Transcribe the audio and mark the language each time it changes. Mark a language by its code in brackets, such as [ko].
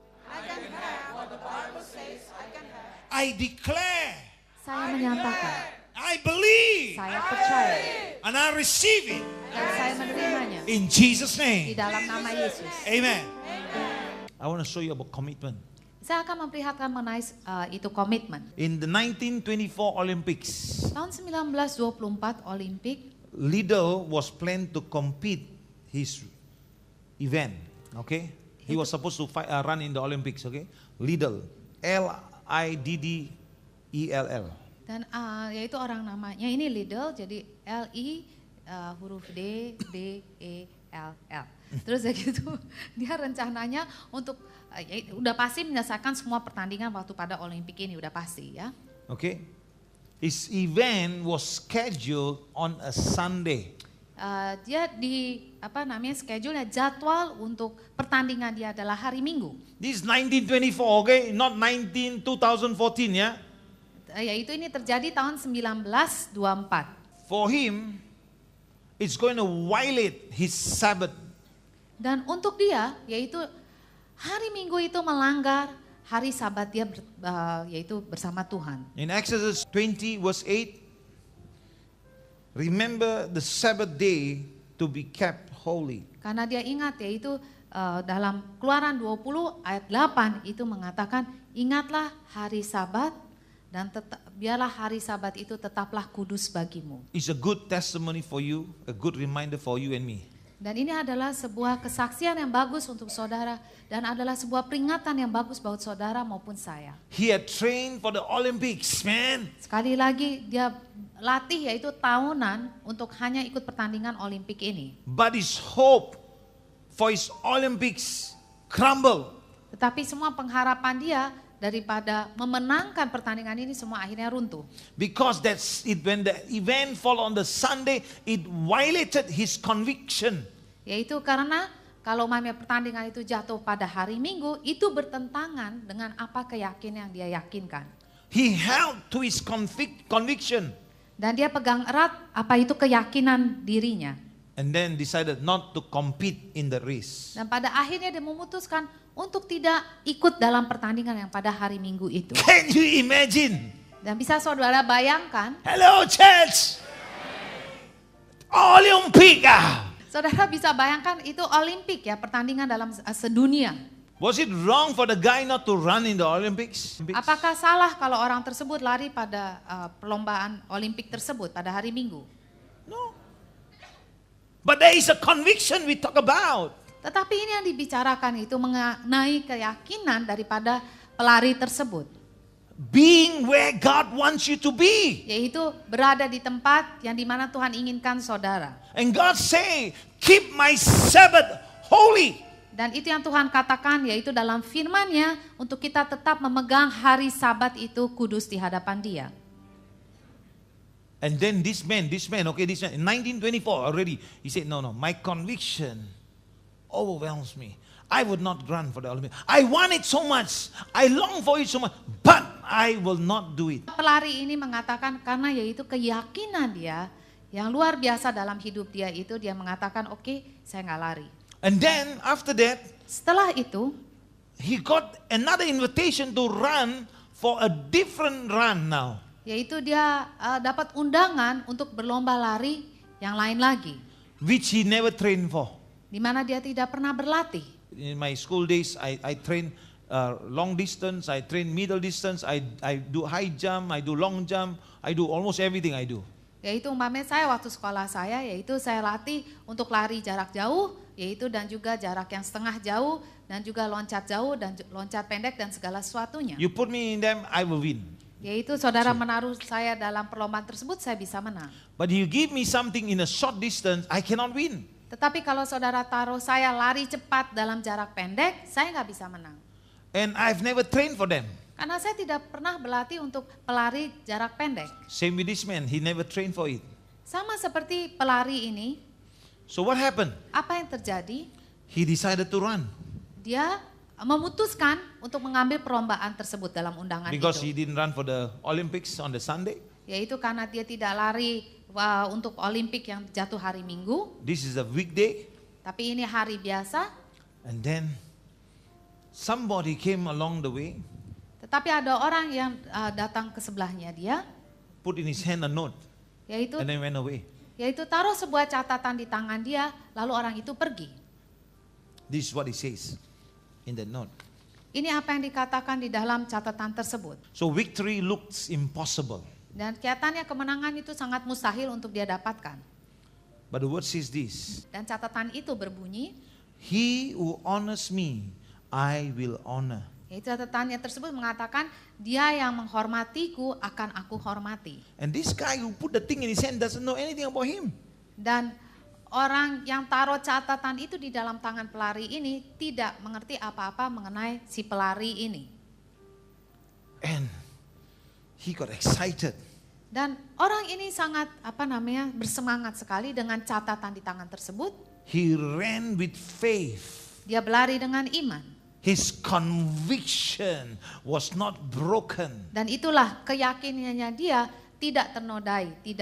[en] I can have what the Bible says I can have. I declare, [id] Saya menyatakan, [en] I believe, [id] saya percaya, [en] and I receive it [id] dan saya menerimanya [en] in Jesus' [id] di [en] name. [id] dalam nama Yesus. [en] Amen. I want to show you about commitment. [id] Saya akan memperlihatkan mengenai itu komitmen. [en] In the 1924 Olympics, [id] Tahun 1924 Olimpik, [en] Liddell was planned to compete his event. Okay, he was supposed to run in the Olympics. Okay, Liddell, Liddell. [id] dan yaitu orang namanya ini Liddell, jadi Li huruf D D E L L. Terus ya gitu, dia rencananya untuk udah pasti menyelesaikan semua pertandingan waktu pada Olimpik ini, udah pasti ya. [en] Okay, his event was scheduled on a Sunday. [id] Dia schedule-nya jadwal untuk pertandingan dia adalah hari Minggu. [en] This is 1924, okay, not 2014, yeah. [id] Yaitu ini terjadi tahun 1924. [en] For him, it's going to violate his Sabbath. [id] Dan untuk dia, yaitu hari Minggu itu melanggar hari Sabat dia yaitu bersama Tuhan. [en] In Exodus 20 verse 8, remember the Sabbath day to be kept holy. [id] Karena dia ingat yaitu dalam Keluaran 20 ayat 8 itu mengatakan, ingatlah hari Sabat dan biarlah hari Sabat itu tetaplah kudus bagimu. [en] It's a good testimony for you, a good reminder for you and me. [id] Dan ini adalah sebuah kesaksian yang bagus untuk saudara dan adalah sebuah peringatan yang bagus buat saudara maupun saya. [en] He had trained for the Olympics, man. [id] Sekali lagi dia latih yaitu tahunan untuk hanya ikut pertandingan Olimpik ini. [en] But his hope for his Olympics crumbled. [id] Tetapi semua pengharapan dia daripada memenangkan pertandingan ini semua akhirnya runtuh. [en] Because that's it, when the event fall on the Sunday, it violated his conviction. [id] Yaitu karena kalau pertandingan itu jatuh pada hari Minggu, itu bertentangan dengan apa keyakinan yang dia yakinkan. [en] He held to his conviction. [id] Dan dia pegang erat apa itu keyakinan dirinya. [en] And then decided not to compete in the race. [id] Dan pada akhirnya dia memutuskan untuk tidak ikut dalam pertandingan yang pada hari Minggu itu. [en] Can you imagine? [id] Dan bisa saudara bayangkan, [en] Hello church! Olympic! [id] saudara bisa bayangkan itu Olimpik ya, pertandingan dalam sedunia. [en] Was it wrong for the guy not to run in the Olympics? [id] Apakah salah kalau orang tersebut lari pada perlombaan Olimpik tersebut pada hari Minggu? [en] No. But there is a conviction we talk about. [id] Tetapi ini yang dibicarakan itu mengenai keyakinan daripada pelari tersebut. [en] Being where God wants you to be. [id] Yaitu berada di tempat yang dimana Tuhan inginkan saudara. [en] And God say, keep my Sabbath holy. [id] Dan itu yang Tuhan katakan yaitu dalam firman-Nya untuk kita tetap memegang hari Sabat itu kudus di hadapan Dia. [en] And then this man, in 1924 already, he said, no, my conviction overwhelms me. I would not run for the Olympics. I want it so much. I long for it so much, but I will not do it. [id] Pelari ini mengatakan karena yaitu keyakinan dia yang luar biasa dalam hidup dia itu, dia mengatakan oke, saya nggak lari. [en] And then after that, [id] setelah itu, [en] he got another invitation to run for a different run now. [id] Yaitu dia dapat undangan untuk berlomba lari yang lain lagi. [en] Which he never trained for. [id] Di mana dia tidak pernah berlatih. [en] In my school days, I train long distance, I train middle distance, I do high jump, I do long jump, I do almost everything I do. [id] Yaitu umpamanya saya waktu sekolah saya, yaitu saya latih untuk lari jarak jauh, yaitu dan juga jarak yang setengah jauh, dan juga loncat jauh, dan loncat pendek, dan segala sesuatunya. [en] You put me in them, I will win. [id] Yaitu saudara menaruh saya dalam perlombaan tersebut, saya bisa menang. [en] But you give me something in a short distance, I cannot win. [id] Tetapi kalau saudara taruh saya lari cepat dalam jarak pendek, saya nggak bisa menang. [en] And I've never trained for them. [id] Karena saya tidak pernah berlatih untuk pelari jarak pendek. [en] Same with this man, he never trained for it. [id] Sama seperti pelari ini. [en] So what happened? [id] Apa yang terjadi? [en] He decided to run [id] Dia memutuskan untuk mengambil perlombaan tersebut dalam undangan [en] because he [id] itu. [en] didn't run for the Olympics on the Sunday. [id] Yaitu karena dia tidak lari untuk Olimpik yang jatuh hari Minggu, [en] This is a weekday. [id] tapi ini hari biasa. [en] And then somebody came along the way, [id] Tetapi ada orang yang datang ke sebelahnya dia, [en] put in his hand a note, [id] yaitu [en] and then went away. [id] taruh sebuah catatan di tangan dia, lalu orang itu pergi. [en] This is what he says in the note. [id] Ini apa yang dikatakan di dalam catatan tersebut. [en] So victory looks impossible. [id] Dan kelihatannya kemenangan itu sangat mustahil untuk dia dapatkan. [en] But the word says this, [id] Dan catatan itu berbunyi, [en] he who honors me, I will honor. [id] yaitu catatannya tersebut mengatakan, dia yang menghormatiku akan aku hormati. [en] And this guy who put the thing in his hand doesn't know anything about him. [id] Dan orang yang taruh catatan itu di dalam tangan pelari ini tidak mengerti apa-apa mengenai si pelari ini. [en] And he got excited. [id] Dan orang ini sangat bersemangat sekali dengan catatan di tangan tersebut. [en] He ran with faith. [id] Dia berlari dengan iman. [en] His conviction was not broken. [id] Dan itulah keyakinannya dia tidak ternodai,